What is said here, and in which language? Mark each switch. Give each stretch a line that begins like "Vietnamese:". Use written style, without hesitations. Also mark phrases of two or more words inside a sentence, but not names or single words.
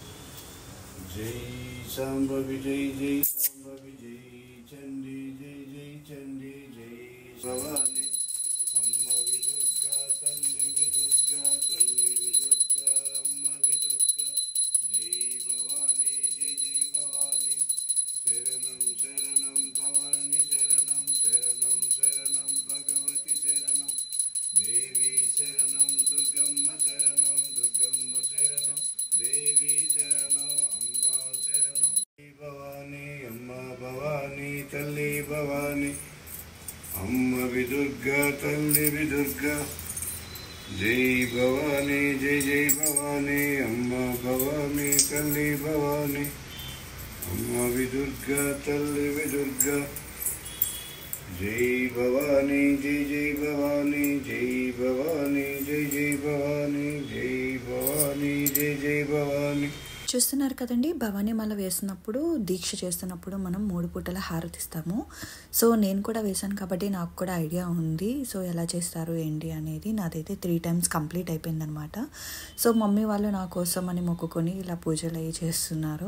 Sanskrit: जय शांभवी जय जय शांभवी जय चंडी जय जय चंडी जय भवानी अम्मा विदुर्गा तल्ली विदुर्गा तल्ली विदुर्गा अम्मा विदुर्गा जय भवानी जय जय भवानी शरणं शरणं भवानी शरणं शरणं शरणं भगवती शरणं देवी शरणं दुर्गम्म शरणं दुर्गम्म शरणं देवी शरणं अम्बा शरणं भवानी अम्मा भवानी तल्ली भवानी अम्मा विदुर्गा तल्ली विदुर्गा जय भवानी जय जय भवानी अम्मा भवानी तल्ली भवानी अम्मा विदुर्गा तल्ली विदुर्गा जय भवानी जय जय भवानी जय भवानी जय जय भवानी जय भवानी जय जय भवानी.
Telugu: చూస్తున్నారు కదండి, భవానీమాల వేసినప్పుడు దీక్ష చేస్తున్నప్పుడు మనం 3 పూటల హారతిస్తాము. సో నేను కూడా వేశాను కాబట్టి నాకు కూడా ఐడియా ఉంది. సో ఎలా చేస్తారు ఏంటి అనేది. నాదైతే 3 times కంప్లీట్ అయిపోయిందనమాట. సో మమ్మీ వాళ్ళు నా కోసం అని మొక్కుకొని ఇలా పూజలు అవి చేస్తున్నారు.